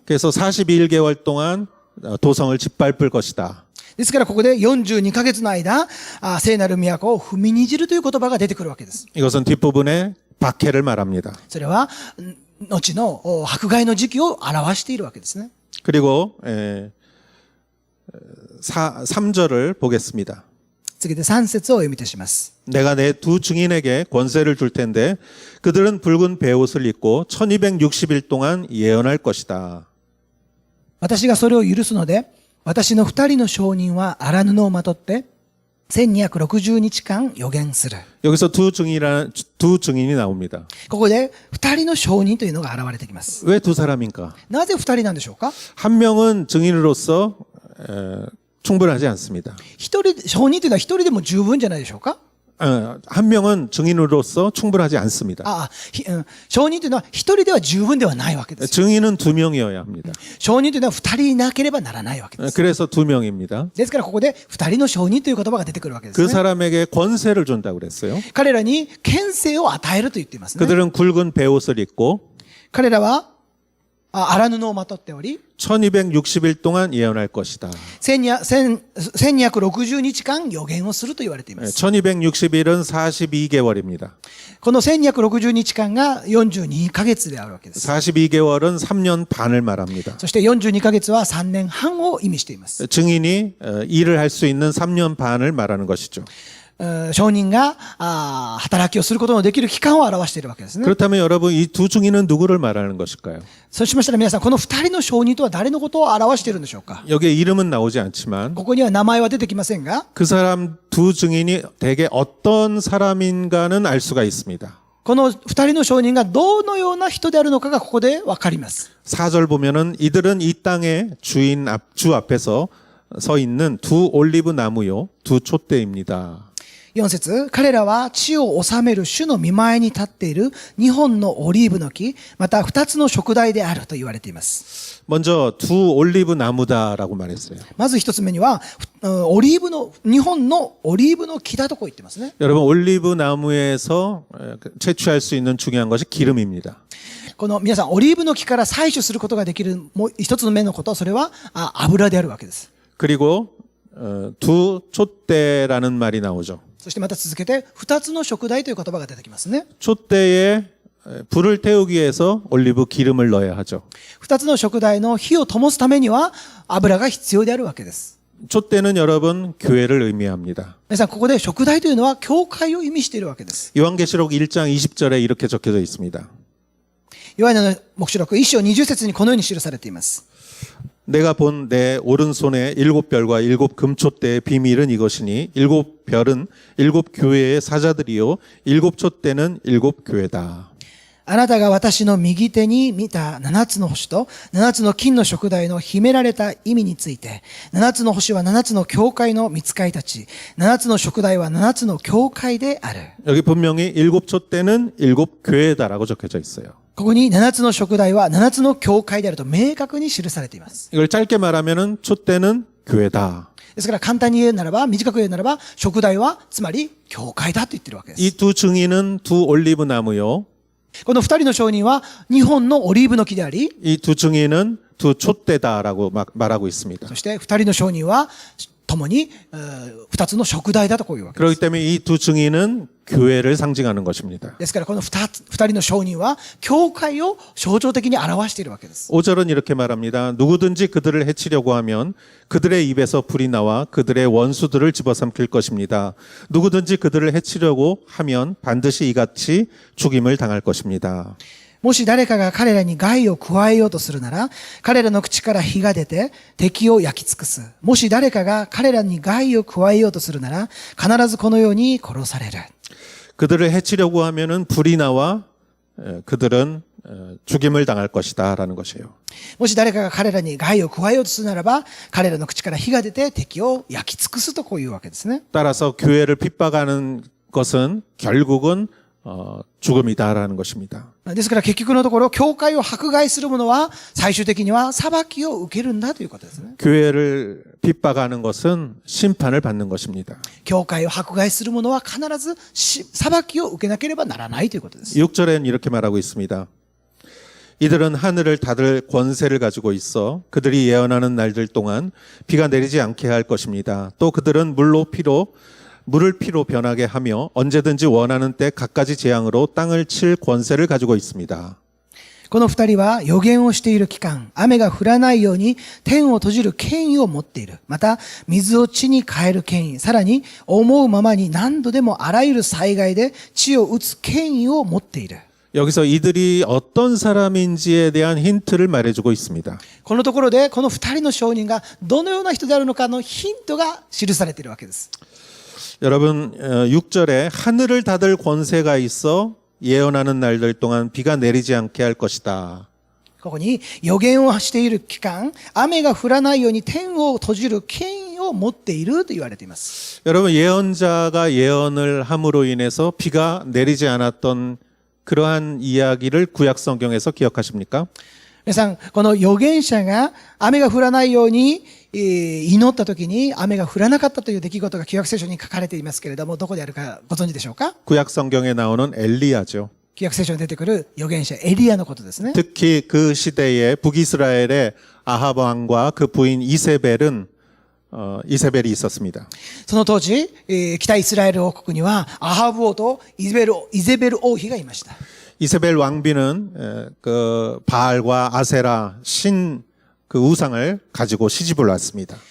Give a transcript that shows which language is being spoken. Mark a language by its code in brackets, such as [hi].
[ko] 그래서 42개월 동안 도성을 짓밟을 것이다. [ja] ですからここで42ヶ月の間、聖なる都を踏みにじるという言葉が出てくるわけです。 [ko] 이것은 뒷부분의 박해를 말합니다. [ja] それは後の迫害の時期を表しているわけですね。 [ko] 그리고 3절을 보겠습니다. [ja] 次で3節をお読みいたします。 [ko] 내가 내 두 증인에게 권세를 줄 텐데 그들은 붉은 베옷을 입고 1260일 동안 예언할 것이다. [ja] 私がそれを許すので、私の二人の証人は荒布をまとって、1260日間予言する。 [ko] 여기서 두 증인이 나옵니다. [ja] ここで、二人の証人というのが現れてきます。 [ko] 왜 두 사람인가? [ja] なぜ二人なんでしょうか？ [ko] 한 명은 증인으로서 충분하지 않습니다. [ja] 一人、証人というのは一人でも十分じゃないでしょうか？ [ko] 한 명은 증인으로서 충분하지 않습니다. [ja] 証人というのは一人では十分ではないわけです。 [ko] 증인은 두 명이어야 합니다. [ja] 証人というのは二人いなければならないわけです。 [ko] 그래서 두 명입니다. [ja] ですからここで二人の証人という言葉が出てくるわけです [ko] 그 [ja] ね。 [ko] 사람에게 권세를 준다고 그랬어요. [ja] 彼らに権勢を与えると言っていますね。 [ko] 그들은 굵은 베옷을 입고 [ja] 彼らは荒布をまとっており、 [ko] 1260일 동안 예언할 것이다. [ja] 1260日間予言をすると言われています。 [ko] 1260일은 42개월입니다. [ja] この1260日間が42ヶ月であるわけです。 [ko] 42개월은 3년 반을 말합니다. [ja] そして42ヶ月は3年半を意味しています。 [ko] 증인이 일을 할 수 있는 3년 반을 말하는 것이죠. [ja] 証人が働きをすることのできる期間を表しているわけですね。 [ko] 그렇다면 여러분 이 두 증인은 누구를 말하는 것일까요? [ja] そうしましたら皆さん、この二人の証人とは誰のことを表しているんでしょうか？ [ko] 여기에 이름은 나오지 않지만 [ja] ここには名前は出てきませんが、 [ko] 그 사람 두 증인이 대개 어떤 사람인가는 알 수가 있습니다. [ja] この二人の証人がどのような人であるのかがここでわかります。 [ko] 4절 보면은 이들은 이 땅의 주 앞에서 서 있는 두 올리브 나무요 두 촛대입니다. [ja] 4節、彼らは地を治める主の見前に立っている2本のオリーブの木、また2つの燭台であると言われています。 [ko] 먼저 두 올리브 나무다라고 말했어요. [ja] まず一つ目には、2本のオリーブの木だとこう言ってますね。 [ko] 여러분 올리브 나무에서 채취할 수 있는 중요한 것이 기름입니다. [ja] この皆さん、オリーブの木から採取することができるもう一つの目のこと、それは油であるわけです。 [ko] 그리고 두 촛대라는 말이 나오죠. [ja] そしてまた続けて、2つの燭台という言葉が出てきますね。 [ko] 촛대에 불을 태우기 위해서 올리브 기름을 넣어야 하죠. [ja] 2つの燭台の火を灯すためには油が必要であるわけです。 [ko] 촛대는 여러분 교회를 의미합니다. [ja] 皆さん、ここで燭台というのは教会を意味しているわけです。 [ko] 요한계시록 1장 20절에 이렇게 적혀져 있습니다. [ja] ヨハネの黙示録1章20節にこのように記されています。 [ko] 내가 본 내 오른손에 7별과 7 금촛대의 비밀은 이것이니 7별은 7 교회의 사자들이요 7 촛대는 7 교회다. [ja] あなたが私の右手に見た7つの星と7つの金の燭台の秘められた意味について、7つの星は7つの教会の御使いたち、7つの燭台は7つの教会である。 [ko] 여기 분명히 7 촛대는 7 교회다라고 적혀져 있어요. [ja] ここに7つの燭台は7つの教会であると明確に記されています。 [ko] 이걸 짧게 말하면은 촛대는 교회다. [ja] ですから簡単に言うならば、短く言うならば、燭台はつまり教会だと言ってるわけです。 [ko] 이 두 증인은 두 올리브 나무요. [ja] この二人の証人は2本のオリーブの木であり、 [ko] 이 두 증인은 두 촛대다라고 말하고 있습니다. [ja] そして二人の証人は共に2つの燭台だとこういうわけです。 [ko] 그렇기 때문에 이 두 증인은 교회를 상징하는 것입니다. [ja] ですからこの二人の証人は教会を象徴的に表しているわけです。 [ko] 5절은 이렇게 말합니다. 누구든지 그들을 해치려고 하면 그들의 입에서 불이 나와 그들의 원수들을 집어삼킬 것입니다. 누구든지 그들을 해치려고 하면 반드시 이같이 죽임을 당할 것입니다. [ja] もし誰かが彼らに害を加えようとするなら、彼らの口から火が出て敵を焼き尽くす。もし誰かが彼らに害を加えようとするなら、必ずこのように殺される。 [ko] 그들을 해치려고 하면은 불이 나와 그들은 죽임을 당할 것이다라는 것이에요. [ja] もし誰かが彼らに害を加えようとするならば、彼らの口から火が出て敵を焼き尽くすとこういうわけですね。 [ko] 따라서 교회를 핍박하는 것은 결국은 죽음이다라는 것입니다. [ja] ですから結局のところ、教会を迫害する者は最終的には裁きを受けるんだということですね。 [ko] 교회를 핍박하는 것은 심판을 받는 것입니다. [ja] 教会を迫害する者は必ず裁きを受けなければならないということです。 [ko] 6절에는 이렇게 말하고 있습니다. 이들은 하늘을 닫을 권세를 가지고 있어 그들이 예언하는 날들 동안 비가 내리지 않게 할 것입니다. 또 그들은 물을 피로 변하게 하며 언제든지 원하는 때 갖가지 재앙으로 땅을 칠 권세를 가지고 있습니다. [ja] この二人は予言をしている期間、雨が降らないように天を閉じる権威を持っている。また、水を地に変える権威。さらに、思うままに何度でもあらゆる災害で地を打つ権威を持っている。 [ko] 여기서 이들이 어떤 사람인지에 대한 힌트를 말해주고 있습니다. [ja] このところで、この二人の証人がどのような人であるのかのヒントが記されているわけです。 [ko] 여러분 6절에 하늘을 닫을 권세가 있어 예언하는 날들 동안 비가 내리지 않게 할 것이다. [ja] ここに予言をしている期間、雨が降らないように天を閉じる権威を持っていると言われています。 [ko] 여러분 예언자가 예언을 함으로 인해서 비가 내리지 않았던 그러한 이야기를 구약 성경에서 기억하십니까? [ja] 皆さん、この預言者が雨が降らないように祈った時に雨が降らなかったという出来事が旧約聖書に書かれていますけれども、どこであるかご存知でしょうか？ [ko] 구약 성경에 나오는 엘리야죠. [ja] 旧約聖書に出てくる預言者エリアのことですね。 [ko] 특히 그 시대에 북이스라엘의 아합 왕과 그 부인 이세벨은 이세벨이 있었습니다. [ja] その当時、北イスラエル王国にはアハブ王とイゼベル王妃がいました。 [ko] 이세벨 왕비는 그 바알과 아세라 신 그 우상을 가지고 시집을 왔습니다.